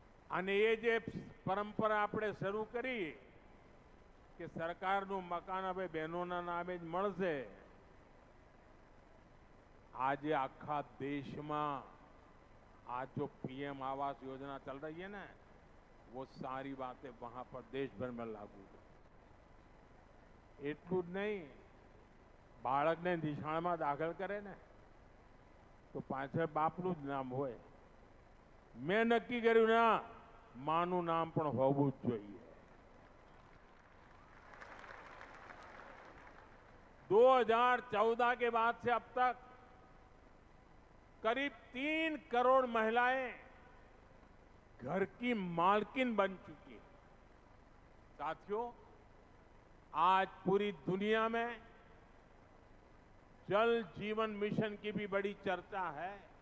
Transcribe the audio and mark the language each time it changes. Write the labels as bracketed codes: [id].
[gu] અને એ જે પરંપરા આપણે શરૂ કરી કે સરકારનું મકાન હવે બહેનોના નામે જ મળશે, આજે આખા દેશમાં [hi] आज जो पीएम आवास योजना चल रही है ना, वो सारी बातें वहां पर देश भर में लागू है। [gu] એટલું જ નહીં, બાળકને નિશાળમાં દાખલ કરે ને તો પાછળ બાપનું જ નામ હોય. મેં નક્કી કર્યું ના, માનું નામ પણ હોવું જ જોઈએ. [hi] 2014 के बाद से अब तक करीब 3 करोड़ महिलाएं घर की मालकिन बन चुकी हैं. साथियों, आज पूरी दुनिया में जल जीवन मिशन की भी बड़ी चर्चा है.